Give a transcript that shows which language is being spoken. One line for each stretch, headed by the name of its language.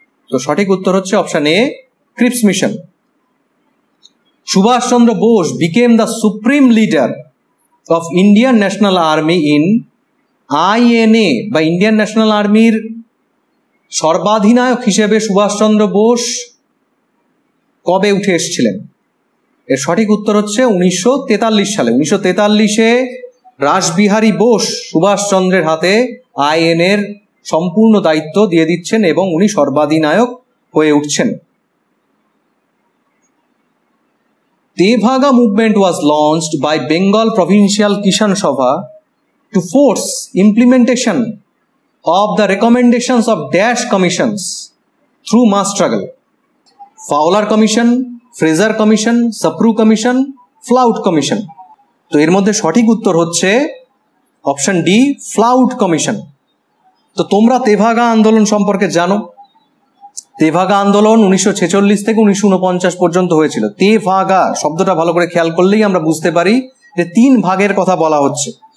Bangla: তো সঠিক উত্তর হচ্ছে option A, Cripps mission.
English: Subhash Chandra Bose became the supreme leader of Indian National Army in INA,
Bangla: বা ইন্ডিয়ান ন্যাশনাল আর্মির সর্বাধিনায়ক হিসেবে সুভাষচন্দ্র বোস কবে উঠে এসেছিলেন? এর সঠিক উত্তর হচ্ছে 1943 সালে। 1943-এ রাসবিহারী বোস সুভাষচন্দ্রের হাতে আইএনএর সম্পূর্ণ দায়িত্ব দিয়ে দিচ্ছেন এবং উনি সর্বাধিনায়ক হয়ে উঠছেন।
English: Tebhaga movement was launched by Bengal provincial Kisan Sabha to force implementation of the recommendations of dash commissions through mass struggle. Fowler Commission, Fraser Commission, Sapru Commission, Flout Commission.
Bangla: তো এর মধ্যে সঠিক উত্তর হচ্ছে অপশন ডি, ফ্লাউট কমিশন। তো তোমরা তেভাগা আন্দোলন সম্পর্কে জানো। তেভাগা আন্দোলন 1946 থেকে 1949 পর্যন্ত হয়েছিল। তেভাগা শব্দটা ভালো করে খেয়াল করলেই আমরা বুঝতে পারি যে 3 ভাগের কথা বলা হচ্ছে।